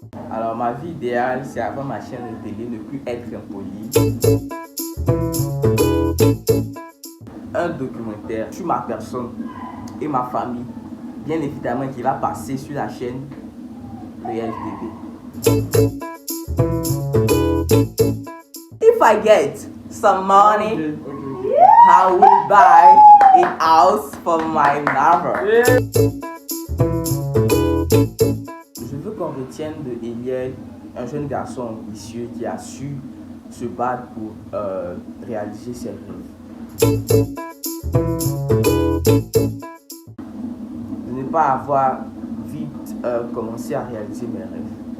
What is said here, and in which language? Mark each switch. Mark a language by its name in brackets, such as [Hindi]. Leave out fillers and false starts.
[French] Alors ma vie idéale, c'est avoir ma chaîne de télé, ne plus être impoli. Un documentaire sur ma personne et ma famille, bien évidemment, qui va passer sur la chaîne Réel TV. [English] If I get some money, I will buy a house for my neighbor. [French] Je veux qu'on retienne de Eliel un jeune garçon ambitieux qui a su se battre pour réaliser ses rêves. De ne pas avoir vite commencé à réaliser mes rêves.